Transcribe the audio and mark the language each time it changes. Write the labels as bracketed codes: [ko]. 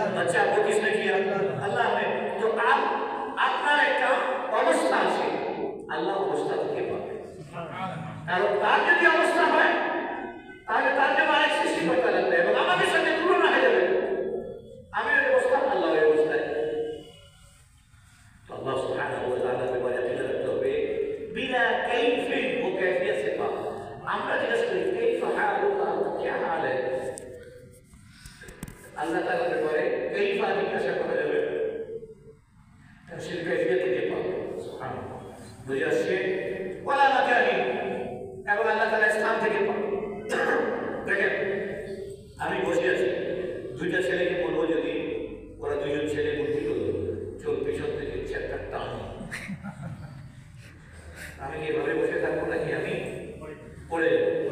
[hi] बच्चा को किसने किया? अल्लाह ने। तो आप [bn] আপনার একটা অবস্থা আছে, আল্লাহ অবস্থা থেকে পাবে। আর তার যদি অবস্থা হয় তাহলে তার জন্য আরেক সৃষ্টি করতে লাগবে এবং আমাদের সাথে তুলনা হয়ে যাবে। আমি ওই অবস্থা, আল্লাহ ওই অবস্থায়। [hi] तो अल्लाह सुब्हानाहु व तआला के बारे में रखते हुए बिना कैफियत, वो कैफियत से पाक। [bn] আমরা জিজ্ঞেস করি [ar] कैफ हालुका, [hi] क्या हाल है? [bn] আল্লাহ তাআলার ব্যাপারে कैफ জিজ্ঞাসা করা যাবে, তার कैफियत থেকে পাক। সুবহানাল্লাহ। বুঝে আসছে? ওয়ালা মাকানি, এবং আল্লাহ তাআলা স্থান থেকে পাক। দেখেন, আমি বসে আছি, দুইটা ছেলেকে বলবো, যদি ওরা দুইজন ছেলে বুদ্ধি করলো, চোখ পিছন থেকে একটা টান, আমি এভাবে বসে থাকবো নাকি আমি পড়ে যাবো?